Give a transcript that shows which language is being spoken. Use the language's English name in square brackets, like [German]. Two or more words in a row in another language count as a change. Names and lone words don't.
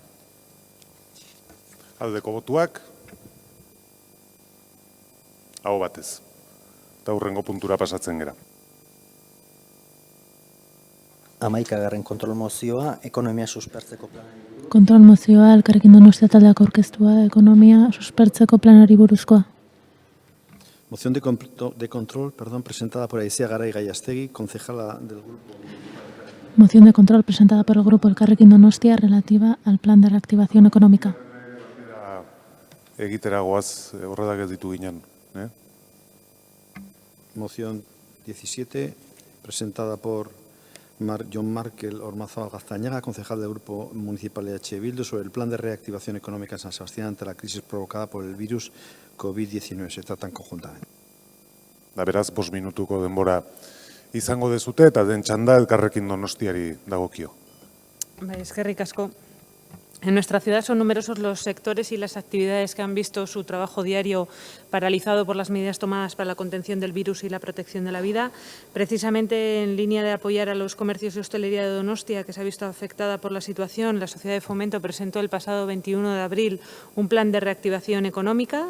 [Basque] Aldeko botuak, aho batez, eta hurrengo puntura pasatzen gera. 11. kontrol mozioa, ekonomia suspertzeko planari. Kontrol mozioa Elkarrekin Donostia taldeak aurkeztua, ekonomia suspertzeko planari buruzkoa. [Spanish] Moción de control, presentada por Aizea Garay Gallastegui, concejala del grupo. Moción de control presentada por el grupo Elkarrekin Donostia relativa al plan de reactivación económica. [Basque] Egitera goaz, horredak ez ditu ginen. [Spanish] Moción 17, presentada por John Markel Ormazábal Gaztañaga, concejal del Grupo Municipal de EH Bildu, sobre el plan de reactivación económica en San Sebastián ante la crisis provocada por el virus COVID-19. Se tratan conjuntamente. [Basque] Da beraz, 5 minutuko denbora izango dezute eta den txanda Elkarrekin Donostiari dagokio. Bai, eskerrik asko. [Spanish] En nuestra ciudad son numerosos los sectores y las actividades que han visto su trabajo diario paralizado por las medidas tomadas para la contención del virus y la protección de la vida. Precisamente en línea de apoyar a los comercios de hostelería de Donostia, que se ha visto afectada por la situación, la Sociedad de Fomento presentó el pasado 21 de abril un plan de reactivación económica.